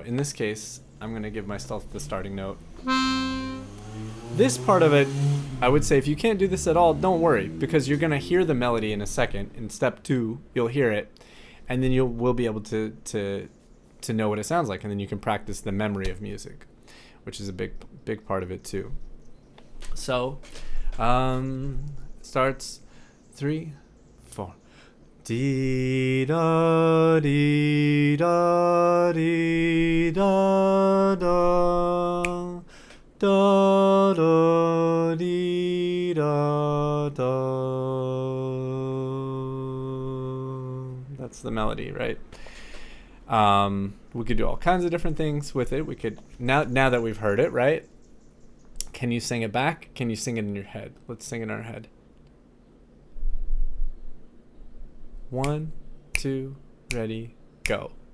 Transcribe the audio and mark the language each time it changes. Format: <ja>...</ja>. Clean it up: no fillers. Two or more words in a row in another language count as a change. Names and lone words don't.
<en>In this case, I'm going to give myself the starting note. This part of it, I would say if you can't do this at all, don't worry, because you're going to hear the melody in a second. In step 2, you'll hear it, and then we'll be able to know what it sounds like, and then you can practice the memory of music, which is a big part of it too. So starts 3, 4. Dee da dee da dee da da da da dee da da. That's the melody, right? We could do all kinds of different things with it. We could now that we've heard it, right? Can you sing it back? Can you sing it in your head? Let's sing it in our head. 1, 2, ready, go.</en>